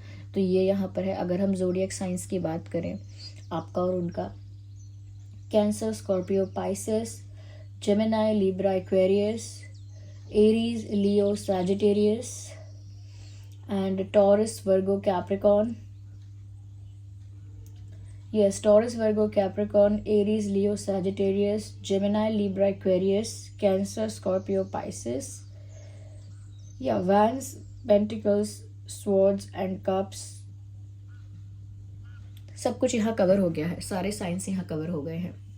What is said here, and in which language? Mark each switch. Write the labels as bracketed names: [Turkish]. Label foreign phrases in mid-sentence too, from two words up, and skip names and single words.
[Hindi] तो ये यहाँ पर है। अगर हम ज़ोडिएक साइंस की बात करें, आपका और उनका, कैंसर, स्कॉर्पियो, पाइसेस, जेमिनाई, लिब्रा, एक्वेरियस, एरीज, लियो, सैजिटेरियस, एंड टॉरस, वर्गो, कैप्रिकॉर्न। [English] Yes, Taurus, Virgo, Capricorn, Aries, Leo, Sagittarius, Gemini, Libra, Aquarius, Cancer, Scorpio, Pisces. Yeah, Wands, Pentacles, Swords and Cups. [Hindi] सब कुछ यहाँ कवर हो गया है, सारे साइंस यहाँ कवर हो गए हैं।